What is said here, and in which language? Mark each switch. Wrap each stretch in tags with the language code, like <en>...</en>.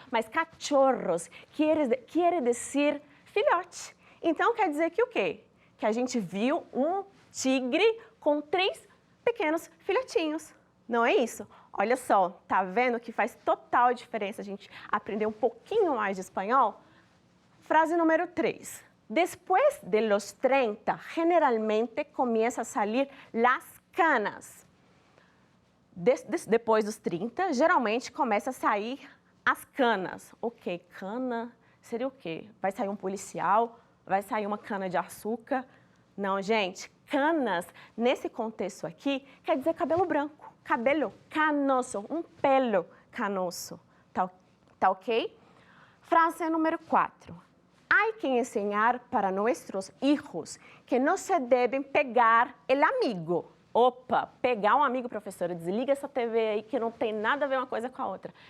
<pt>Mas cachorros quer dizer filhote. Então, quer dizer que o quê? Que a gente viu um tigre com 3 pequenos filhotinhos. Não é isso? Olha só, tá vendo que faz total diferença a gente aprender um pouquinho mais de espanhol? Frase número 3.</pt> <es>Después de los 30, generalmente comienza a salir las canas.</es> <pt>Depois dos 30, geralmente começa a sair as canas. Ok, cana seria o quê? Vai sair um policial? Vai sair uma cana de açúcar? Não, gente, canas, nesse contexto aqui, quer dizer cabelo branco, cabelo canoso, um pelo canoso, tá ok? Frase número 4.</pt> <es>Hay que enseñar para nuestros hijos que no se deben pegar el amigo.</es> <pt>Opa, pegar um amigo, professora, desliga essa TV aí que não tem nada a ver uma coisa com a outra.</pt>